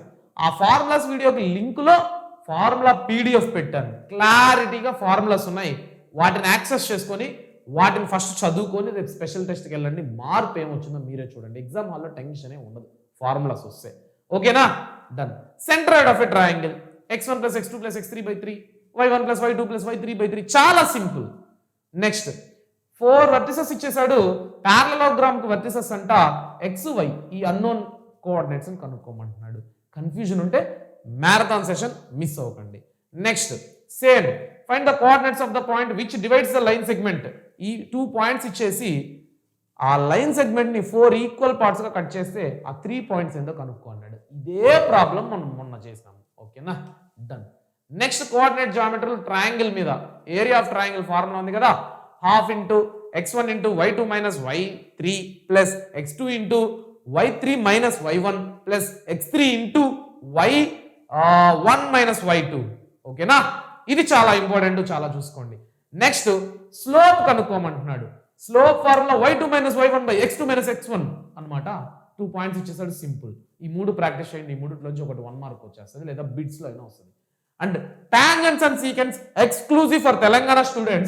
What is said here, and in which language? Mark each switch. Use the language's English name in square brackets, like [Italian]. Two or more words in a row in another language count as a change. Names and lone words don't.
[Telugu] ఆ ఫార్ములాస్ వీడియోకి లింకులో [English] formula PDF [Telugu] పెట్టాను. క్లారిటీగా ఫార్ములాస్ ఉన్నాయి, వాటిని యాక్సెస్ చేసుకొని వాటిని ఫస్ట్ చదువుకొని రేపు [English] special test [Telugu] వెళ్ళండి. మార్పు ఏమొచ్చిందో మీరే చూడండి. ఎగ్జామ్ హాల్లో టెన్షన్ ఉండదు ఫార్ములాస్ వస్తే. [English] okay-na, done. Centroid of a triangle x1 + x2 + x3/3, y1 + y2 + y3/3. [Telugu] చాలా సింపుల్. [English] next 4 vertices [Telugu] ఇచ్చేసాడు, పారలలోగ్రామ్ కి వర్టిసెస్ అంట xy, ఈ [English] unknown coordinates [Telugu] ని కనుక్కోమంటున్నాడు. కన్ఫ్యూజన్ ఉంటే [English] marathon session miss [Telugu] అవ్వకండి. [English] Next same find the coordinates of the point which divides the line segment. [Telugu] ఈ 2 పాయింట్స్ ఇచ్చేసి ఆ [English] line segment [Telugu] ని 4 [English] equal parts [Telugu] గా కట్ చేస్తే ఆ 3 పాయింట్స్ ఏందో కనుక్కో అన్నాడు. ఇదే ప్రాబ్లం మనం మొన్న చేసాము. ఓకేనా, డన్. [English] next coordinate geometry triangle [Telugu] మీద [English] area of triangle formula [Telugu] ఉంది కదా, ½ × x1 × y2 - y3 + x2 × y3 - y1 + x3 × y1 - y2. ఓకేనా, ఇది చాలా ఇంపార్టెంట్, చాలా చూసుకోండి. [English] next slope [Telugu] కనుక్కోమంటున్నాడు. [English] slope formula y2 -- [Telugu] y1/x2 - x1 అన్నమాట. 2 పాయింట్స్ ఇచ్చేసాడు, సింపుల్. ఈ 3 ప్రాక్టీస్ చేయండి. ఈ 3 ఒకటి 1 మార్క్ వచ్చేస్తుంది, లేదా బిట్స్లో అయినా వస్తుంది. [English] and tangents and secants exclusive for Telangana students.